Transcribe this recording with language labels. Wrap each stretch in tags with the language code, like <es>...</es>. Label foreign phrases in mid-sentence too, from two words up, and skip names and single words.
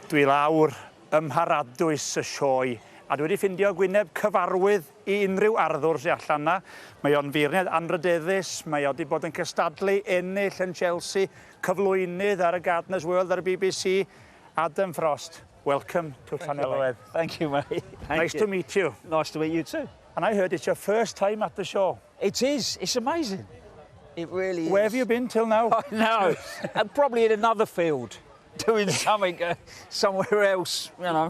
<cy>Dwi lawr ym Mharadwys y Sioe a dwi wedi ffindio gwyneb cyfarwydd I unrhyw arddwr sy allan 'na. Mae o'n feirniad anrydeddus, mae o 'di bod yn cystadlu ennill yn Chelsea, cyflwynydd ar y Gardener's World ar y BBC.</cy> <en>Adam Frost, welcome to Garddwriaeth. Thank you, mate. Nice to meet you. Nice to meet you too. And I heard it's your first time at the show. It is. It's amazing. It really is. Where have you been till now? I know. And probably in another field, doing something somewhere else, you know.</en>